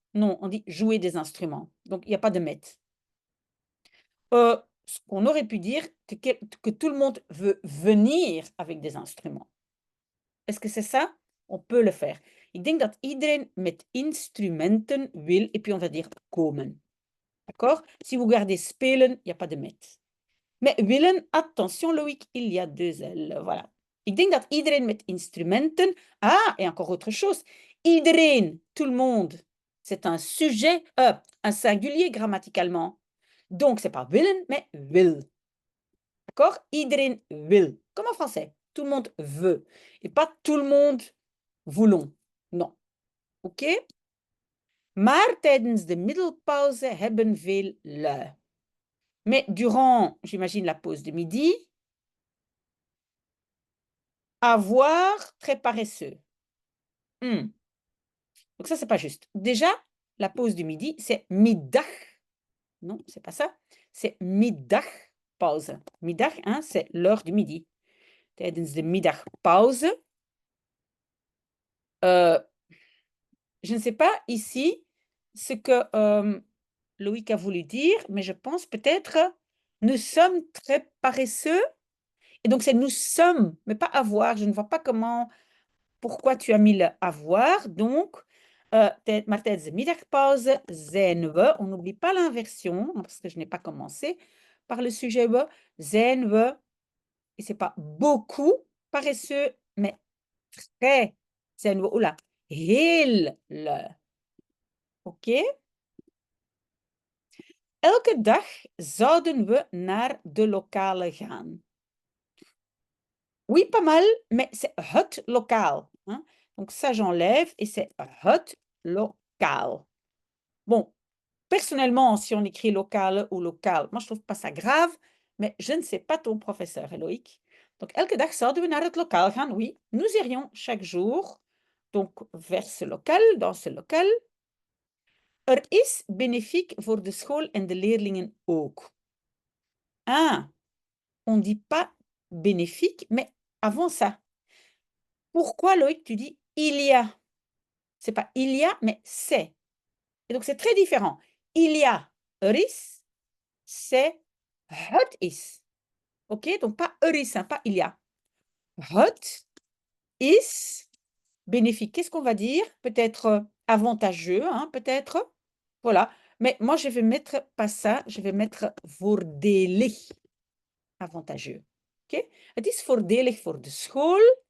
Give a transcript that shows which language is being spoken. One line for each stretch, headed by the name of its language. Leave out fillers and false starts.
French: Non, on dit jouer des instruments. Donc, il n'y a pas de met. Ce qu'on aurait pu dire, que tout le monde veut venir avec des instruments. Est-ce que c'est ça? On peut le faire.
Dutch: Ik denk dat iedereen met instrumenten wil,
French: et puis on va dire komen. D'accord? Si vous gardez spelen, il n'y a pas de met. Mais willen, attention Loïc, il y a deux L. Voilà.
Dutch: Ik denk dat iedereen met instrumenten...
French: Ah, et encore autre chose. Iedereen, tout le monde. C'est un sujet, un singulier grammaticalement. Donc, c'est pas willen, mais wil. D'accord?
Dutch: Iedereen wil.
French: Comme en français. Tout le monde veut. Et pas tout le monde voulons. Non. OK?
Dutch: Maar tijdens de middelpauze hebben veel lui.
French: Mais durant, j'imagine, la pause de midi, avoir très paresseux. Donc ça, c'est pas juste. Déjà, la pause du midi, c'est middag. Non, c'est pas ça. C'est middagpauze. Middag, hein, c'est l'heure du midi.
Dutch: Tijdens de middagpauze.
French: Je ne sais pas ici ce que Loïc a voulu dire, mais je pense peut-être nous sommes très paresseux. Et donc, c'est nous sommes, mais pas avoir. Je ne vois pas pourquoi tu as mis le avoir. Donc,
Dutch: maar tijdens de middagpauze zijn we,
French: on n'oublie pas l'inversion, parce que je n'ai pas commencé par le sujet we,
Dutch: zijn we,
French: et c'est pas beaucoup paresseux, mais très, zijn we, oula,
Dutch: heel lui.
French: OK?
Dutch: Elke dag zouden we naar de lokale gaan.
French: Oui, pas mal, mais c'est het lokaal. Hein? Donc ça, j'enlève et c'est het lokaal. Bon, personnellement, si on écrit local ou local, moi, je trouve pas ça grave, mais je ne sais pas ton professeur, Loïc.
Dutch: Donc, elke dag zouden we naar het lokaal gaan.
French: Oui, nous irions chaque jour, donc vers ce local, dans ce local.
Dutch: Er is bénéfique voor de school en de leerlingen ook.
French: Ah, on dit pas bénéfique, mais avant ça. Pourquoi, Loïc, tu dis il y a? C'est pas il y a, mais c'est. Et donc, c'est très différent. Il y a, er is, c'est het is. OK? Donc, pas er is, hein, pas il y a.
Dutch: Het is
French: bénéfique. Qu'est-ce qu'on va dire? Peut-être avantageux, hein, peut-être. Voilà. Mais moi, je vais mettre pas ça, je vais mettre voordelig. Avantageux. OK?
Dutch: Het is voordelig voor de school.